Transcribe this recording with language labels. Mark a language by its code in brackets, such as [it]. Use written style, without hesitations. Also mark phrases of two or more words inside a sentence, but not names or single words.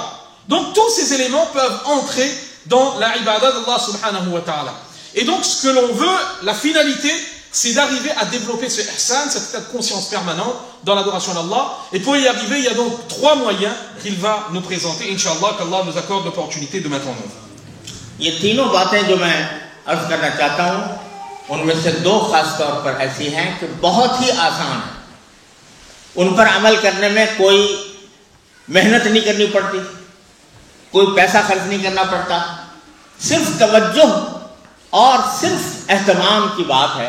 [fr] Donc tous ces éléments peuvent entrer dans la ibadah d'Allah [ar] سبحانه وتعالى. [fr] Et donc ce que l'on veut, la finalité, c'est d'arriver à développer ce ihsan, cette état de conscience permanente dans l'adoration d'Allah. Et pour y arriver, il y a donc 3 moyens qu'il va nous présenter. [ar] إن شاء الله, [fr] qu'Allah nous accorde l'opportunité de mettre en œuvre. [ur] یہ تینوں باتیں جو میں عرض کرنا چاہتا ہوں ان میں سے 2 خاص طور پر ایسی ہیں کہ بہت ہی آسان ہیں. ان پر عمل کرنے میں کوئی محنت نہیں کرنی پڑتی، کوئی پیسہ خرچ نہیں کرنا پڑتا، صرف توجہ اور صرف اہتمام کی بات ہے.